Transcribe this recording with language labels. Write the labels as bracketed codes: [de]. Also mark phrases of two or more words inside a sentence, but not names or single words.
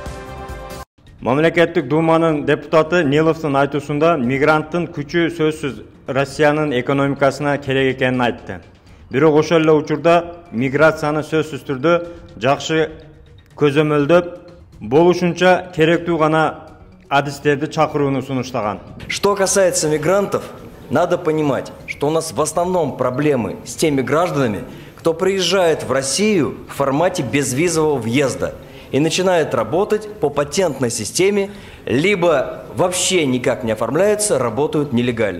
[ky] Мамлекеттик думанын депутаты Ниловдун айтуусунда мигранттын күчү сөзсүз Россиянын экономикасына керек экенин айтты. Бирок ошол эле учурда миграцияны сөзсүз түрдө жакшы көзөмөлдөп, болушунча керектүү гана адистерди чакырууну сунуштаган. [ru] Что касается мигрантов, надо понимать, что у нас в основном проблемы с теми гражданами, кто приезжает в Россию в формате безвизового въезда и начинает работать по патентной системе, либо вообще никак не оформляются, работают нелегально.